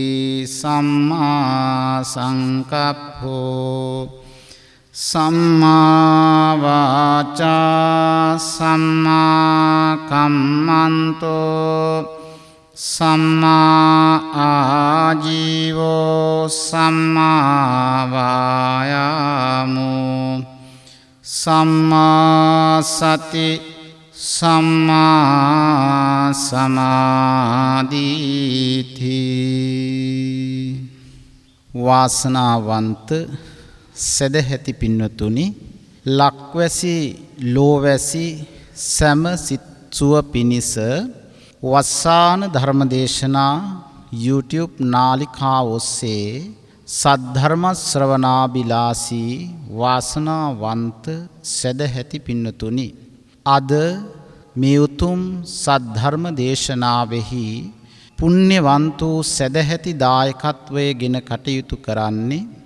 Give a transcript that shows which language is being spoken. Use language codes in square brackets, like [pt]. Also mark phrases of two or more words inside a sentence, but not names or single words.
[pi] සම්මා සංකප්පෝ සම්මා වාචා සම්මා කම්මන්තෝ සම්මා ආජීවෝ සම්මා වායාමෝ සම්මා සති සම්මා සමාධිති. [si] වාසනාවන්ත සදැහැති පින්වතුනි, ලක්වැසි ලෝවැසි සැම සිත් සුව පිණිස වස්සාන ධර්මදේශනා YouTube නාලිකාව ඔස්සේ සද්ධර්ම ශ්‍රවණාබිලාසී වාසනාවන්ත සදැහැති පින්වතුනි, අද මේ උතුම් සද්ධර්ම දේශනාවෙහි පුණ්‍යවන්තෝ සදැහැති දායකත්වයේ ගෙන කටයුතු කරන්නේ